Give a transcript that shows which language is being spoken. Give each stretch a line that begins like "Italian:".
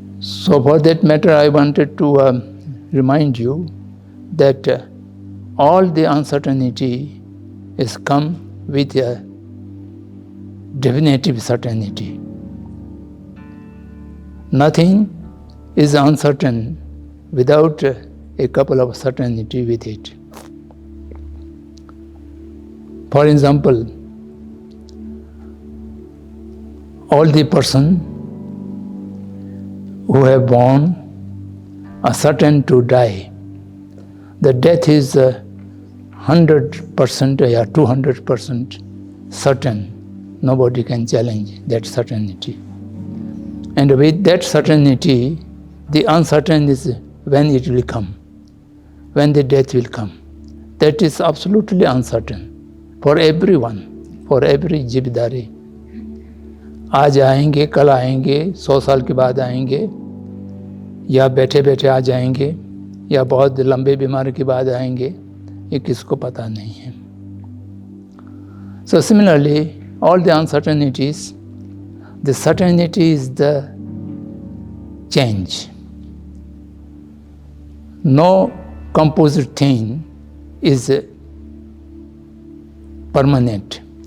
English: So for that matter I wanted to remind you that all the uncertainty is come with a definitive certainty. Nothing is uncertain without a couple of certainty with it. For example, all the person who have born are certain to die. The death is 100% or 200% certain. Nobody can challenge that certainty. And with that certainty, the uncertain is when it will come, when the death will come. That is absolutely uncertain for everyone, for every जीवधारी।
Hindi: आज आएंगे, कल आएंगे, 100 साल के बाद आएंगे, या बैठे बैठे आ जाएंगे, या बहुत लंबे बीमारी के बाद आएंगे, ये किसको पता नहीं है।
English: So similarly, all the uncertainties, the certainty is the change. No composite thing is permanent.